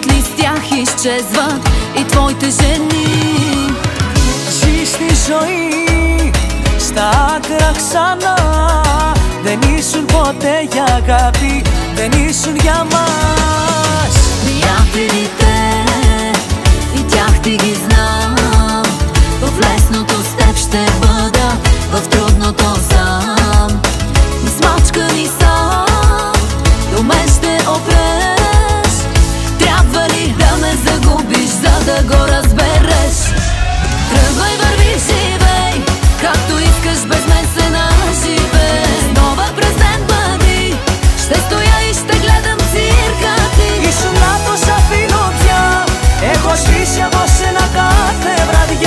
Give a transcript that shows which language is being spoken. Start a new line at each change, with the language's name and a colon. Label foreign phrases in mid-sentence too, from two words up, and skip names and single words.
Bulgarian: ли с тях, изчезват и твоите жени.
Greek: Ζεις τη ζωή στα άκρα ξανά. Δεν ήσουν ποτέ για αγάπη, δεν ήσουν για μας.
Bulgarian: Приятелите и тях ти ги знам. В лесното с теб ще бъда, в трудното сам. Измачкани сам, до мен ще опреш. Трябва ли да ме загубиш, за да го разбереш? Тръгвай, върви, живей, както искаш, без мен се наживей. Нова през ден бъди, ще стоя и ще гледам цирка ти.
Greek: Ήσουν λάθος, αφήνω πια. Έχω σβήσει από σένα κάθε βραδιά.